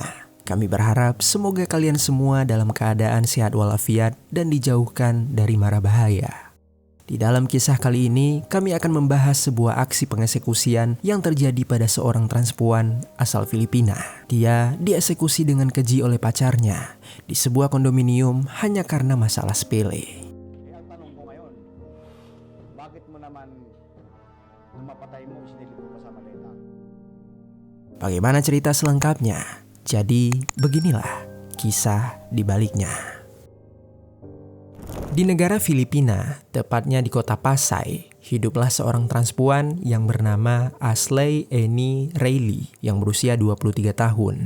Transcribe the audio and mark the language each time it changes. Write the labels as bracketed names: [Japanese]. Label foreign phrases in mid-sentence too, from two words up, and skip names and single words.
[Indonesian] Kami berharap semoga kalian semua dalam keadaan sehat walafiat dan dijauhkan dari mara bahaya. Di dalam kisah kali ini, kami akan membahas sebuah aksi pengeksekusian yang terjadi pada seorang transpuan asal Filipina. Dia dieksekusi dengan keji oleh pacarnya di sebuah kondominium hanya karena masalah sepele. [Filipino] Bakit mo naman mapatay mo sinilip mo pa sa maleta? [Indonesian] Bagaimana cerita selengkapnya? Jadi beginilah kisah di baliknya. Di negara Filipina, tepatnya di kota Pasay, hiduplah seorang transpuan yang bernama Ashley Annie Rayleigh yang berusia 23 tahun.